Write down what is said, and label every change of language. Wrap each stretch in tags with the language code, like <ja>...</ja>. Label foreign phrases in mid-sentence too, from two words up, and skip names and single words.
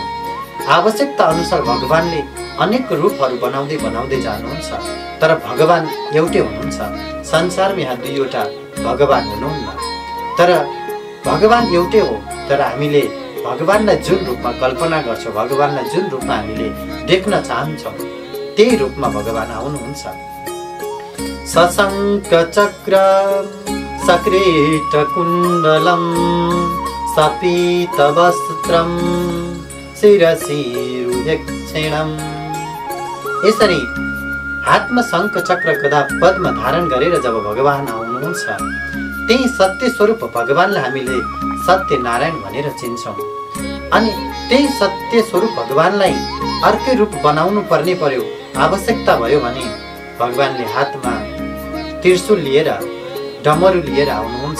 <ne>आवश्यकता अनुसार भगवानले अनेक रूपहरू बनाउँदै बनाउँदै जानुहुन्छ, तर भगवान एउटै हुनुहुन्छ। संसारमा यहाँ दुईवटा भगवान हुनुहुन्न, तर भगवान एउटै हो। तर हामीले भगवानलाई जुन रूपमा कल्पना गर्छौँ, भगवानलाई जुन रूपमा हामीले देख्न चाहन्छौँ, त्यही रूपमा भगवान आउनुहुन्छ।</ne> <sa>सशङ्क चक्र सकृत कुण्डलं सपीत वस्त्रं शिरसि रुहेक्षणम्।</sa> <ne>यसरी हातमा शङ्ख चक्र गदा पद्म धारण गरेर जब भगवान आउनुहुन्छ, त्यही सत्य स्वरूप भगवानलाई हामीले सत्य नारायण भनेर चिन्छौँ। अनि त्यही सत्य स्वरूप भगवानलाई अर्कै रूप बनाउनु पर्ने पर्यो, आवश्यकता भयो भने भगवानले हातमा त्रिशूल लिएर डमरू लिएर आउनुहुन्छ।</ne>